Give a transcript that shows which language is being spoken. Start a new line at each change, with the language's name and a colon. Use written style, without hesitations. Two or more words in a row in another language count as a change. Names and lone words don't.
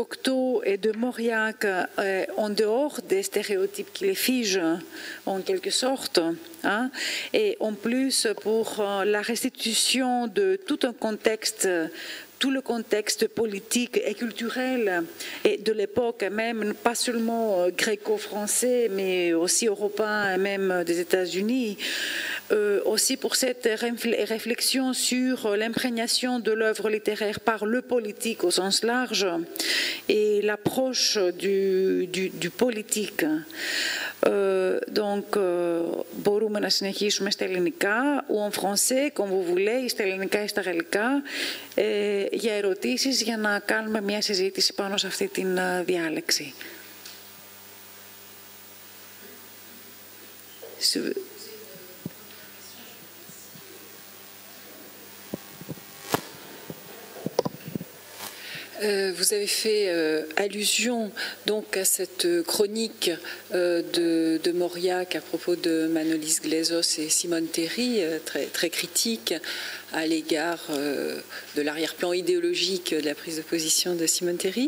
French: Cocteau et de Mauriac en dehors des stéréotypes qui les figent en quelque sorte, hein, et en plus pour la restitution de tout un contexte, tout le contexte politique et culturel et de l'époque même, pas seulement gréco-français, mais aussi européen et même des États-Unis. Aussi pour cette réflexion sur l'imprégnation de l'œuvre littéraire par le politique au sens large et l'approche du politique. Donc,
Greek: μπορούμε να συνεχίσουμε στα ελληνικά
French: ou en français, comme vous voulez,
Greek: ή στα ελληνικά ή στα γαλλικά, για ερωτήσεις, για να κάνουμε μια συζήτηση πάνω σε αυτή την διάλεξη.
French: Vous avez fait allusion donc à cette chronique de Mauriac à propos de Manolis Glezos et Simone Terry, très critique, à l'égard de l'arrière-plan idéologique de la prise de position de Simone Terry.